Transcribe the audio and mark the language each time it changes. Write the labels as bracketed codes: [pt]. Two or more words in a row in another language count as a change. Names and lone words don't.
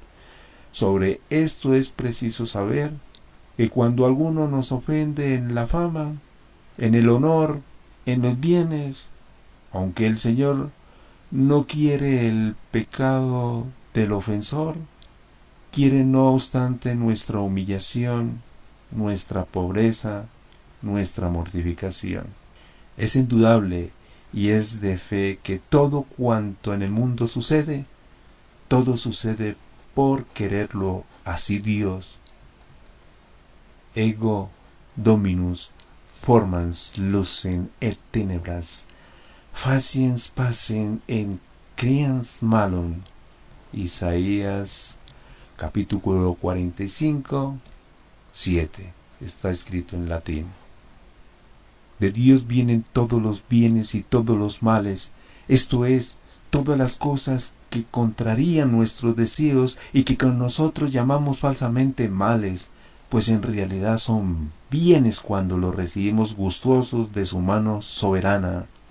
[es] Sobre esto es preciso saber que cuando alguno nos ofende en la fama, en el honor, en los bienes, aunque el Señor no quiere el pecado del ofensor, quiere no obstante nuestra humillación, nuestra pobreza, nuestra mortificación. Es indudable y es de fe que todo cuanto en el mundo sucede, todo sucede por quererlo así Dios. [la] Ego Dominus formans lucem et tenebras, faciens pacem en creans malum. [es] Isaías capítulo 45, 7. Está escrito en latín. De Dios vienen todos los bienes y todos los males, esto es, todas las cosas que contrarían nuestros deseos y que con nosotros llamamos falsamente males, pues en realidad son bienes cuando los recibimos gustosos de su mano soberana.